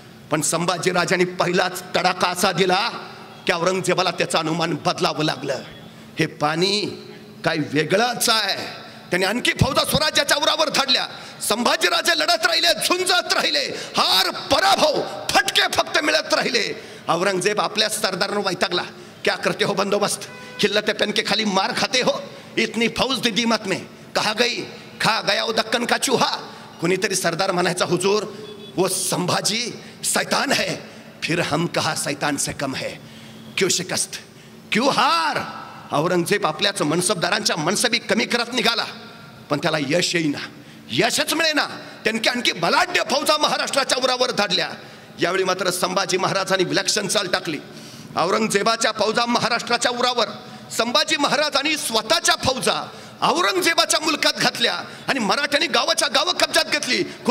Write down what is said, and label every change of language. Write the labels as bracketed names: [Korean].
[Marathi] पण संभाजी राजांनी पहिलाच तडाखा असा दिला की औरंगजेबाला त्याचं अनुमान बदलावं लागलं. हे पाणी काय वेगळंच आहे. त्याने आणखी फौजा स्वराज्याच्या उरावर धाडल्या. संभाजीराजे लढत राहिले, झुंजत राहिले, हार पराभव फटके फक्त मिळत राहिले. औरंगजेब आपल्या सरदारांना वैतागला. [Hindi] क्या करते हो बंदोबस्त, खिल्लते पेन के खाली मार खाते हो, इतनी फौज दी दीमत में कहा गई, खा गया वो दक्कन का चूहा. [Marathi] कुणीतरी सरदार म्हणायचा [Hindi] हुजूर वो संभाजी शैतान है, फिर हम कहा शैतान से कम है. क्यों शिकस्त, क्यों हार. [Marathi] औरंगजेब आपल्याच मनसबदारांच्या मनसबी कमी करत निघाला, पण त्याला यश येईना, यशच मिळेना. त्यांनी आणखी बलाढ्य फौजा महाराष्ट्राच्या उरावर धाडल्या. यावेळी मात्र संभाजी महाराजांनी विलक्षण चाल टाकली. औरंगजेबाच्या फौजा महाराष्ट्राच्या उरावर, संभाजी महाराजांनी स्वतःच्या फौजा औरंगजेबाच्या मुलकात घातल्या आणि मराठ्यांनी गावाच्या गावं कब्जात घेतली.